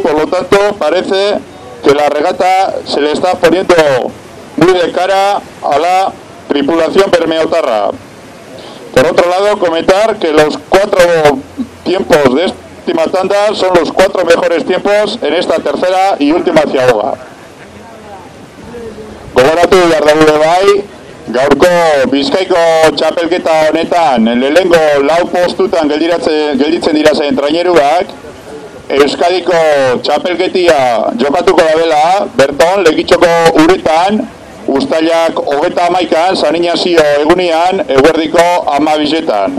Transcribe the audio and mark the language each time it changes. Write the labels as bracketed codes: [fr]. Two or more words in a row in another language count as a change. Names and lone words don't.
[es] Por lo tanto, parece que la regata se le está poniendo muy de cara a la tripulación bermeotarra. Por otro lado, comentar que los 4 tiempos de esta tanda son los 4 mejores tiempos en esta tercera y última ciaboga. [eu] Gogoratu behar dugu bai, gaurko Bizkaiko txapelketa honetan lehenengo 4 postutan gelditzen dira zen traineruak, Euskadiko txapelketia jokatuko da dela, berton, Lekitxoko uretan, uztailak 31an, San Ignacio egunian, eguerdiko 12etan.